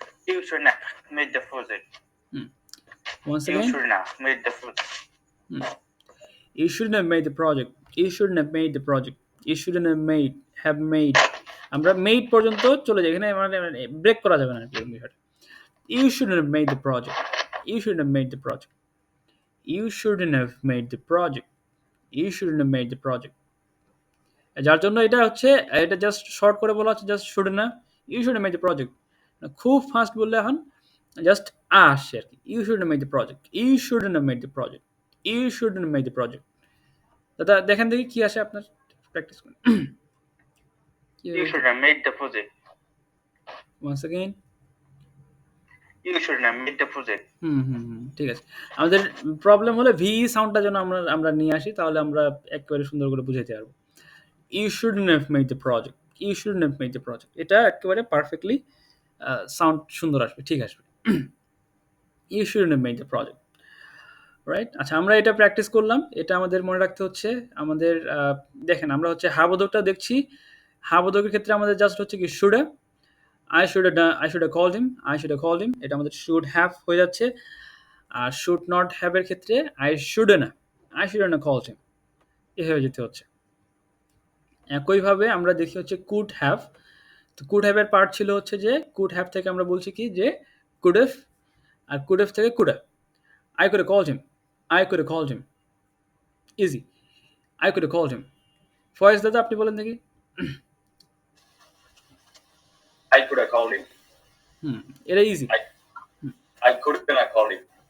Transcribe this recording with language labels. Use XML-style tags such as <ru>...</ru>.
<en>You should not made the project. Once You again, should not made the project. you shouldn't have made the project. You shouldn't have made the project. You shouldn't have made.</en> <bn>আমরা made পর্যন্ত চলে যাই, এখানে মানে break করা যাবে না আর কি বিষয়টা।</bn> <en>You shouldn't have made the project. You shouldn't have made the project. You shouldn't have made the project. You shouldn't have made the project.</en> <bn>যার জন্য এটা হচ্ছে, এটা জাস্ট শর্ট করে বলা হচ্ছে, জাস্ট শুড না,</bn> <en>You should made the project.</en> <bn>খুব ফাস্ট বললে এখন জাস্ট আসে আর কি।</bn> <en>you should made the project,</en> <bn>you should made the project, you should made the project. দাদা দেখেন দেখি কি আসে আপনার, প্র্যাকটিস করেন।</bn> <en>You should have made the project. Once again. You should have made the project.</en> <bn>ঠিক আছে। আমাদের প্রবলেম হলে ভি সাউন্ডটা যেন আমরা নিয়ে আসি, তাহলে আমরা একেবারে সুন্দর করে বুঝাইতে পারবো।</bn> <en>You shouldn't have made the project. You shouldn't have made the project.</en> <bn>এটা একেবারে পারফেক্টলি সাউন্ড সুন্দর আসবে, ঠিক আসবে।</bn> <en>You shouldn't have made the project.</en> <bn>Right, আচ্ছা আমরা এটা প্র্যাকটিস করলাম। এটা আমাদের মনে রাখতে হচ্ছে আমাদের, দেখেন আমরা হচ্ছে হাবোধকটা দেখছি। হাবোধকের ক্ষেত্রে আমাদের জাস্ট হচ্ছে কি should have,</bn> <en>I should have called him,</en> <bn>এটা আমাদের should have হয়ে যাচ্ছে। আর should not have এর ক্ষেত্রে</bn> <en>I shouldn't have called him,</en> <bn>এভাবে যেতে হচ্ছে। একইভাবে আমরা দেখি হচ্ছে could have। তো could have এর পার্ট ছিল হচ্ছে যে could have থেকে আমরা বলছি কি যে could have, আর could have থেকে could have।</bn> <en>I could have called him, easy, I could have called him।</en> <bn>Faiz দাদা আপনি বলেন দেখি।</bn> <en>I could have called him.</en> <bn>এটা easy.</bn> <en>I couldn't have called him.</en>